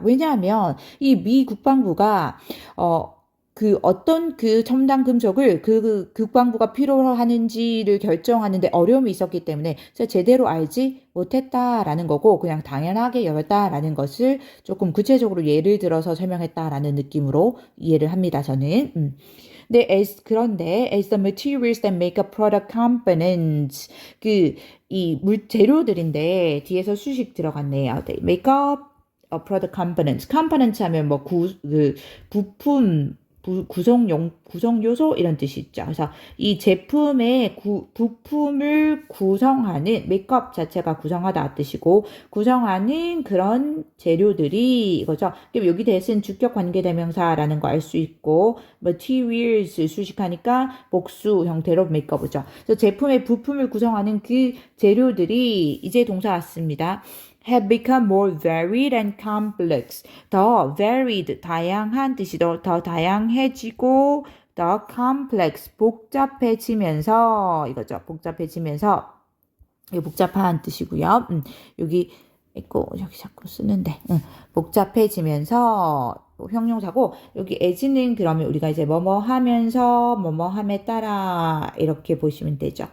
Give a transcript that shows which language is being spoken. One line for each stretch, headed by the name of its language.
Korean: 왜냐하면 이 미 국방부가 어떤 그 첨단 금속을 그 국방부가 필요로 하는지를 결정하는데 어려움이 있었기 때문에 제대로 알지 못했다라는 거고 그냥 당연하게 여겼다라는 것을 조금 구체적으로 예를 들어서 설명했다라는 느낌으로 이해를 합니다. 저는.
English: 그런데 as the materials that make a product components
Korean: 이 재료들인데 뒤에서 수식 들어갔네요.
English: They make up a product components.
Korean: components 하면 뭐 부품 구성 요소 이런 뜻이 있죠. 그래서 이 제품의 부품을 구성하는 메이크업 자체가 구성하다 뜻이고 구성하는 그런 재료들이 이거죠. 여기 대신 주격 관계대명사라는 거 알 수 있고 materials 수식하니까 복수 형태로 메이크업이죠. 그래서 제품의 부품을 구성하는 그 재료들이 이제 동사 왔습니다.
English: have become more varied and complex.
Korean: 더 varied, 다양한 뜻이죠. 더 다양해지고 더 complex, 복잡해지면서 이거죠. 복잡해지면서 이거 복잡한 뜻이고요. 여기 있고 여기 자꾸 쓰는데 복잡해지면서 형용사고 여기 as는 그러면 우리가 이제 뭐뭐 하면서 뭐뭐 함에 따라 이렇게 보시면 되죠.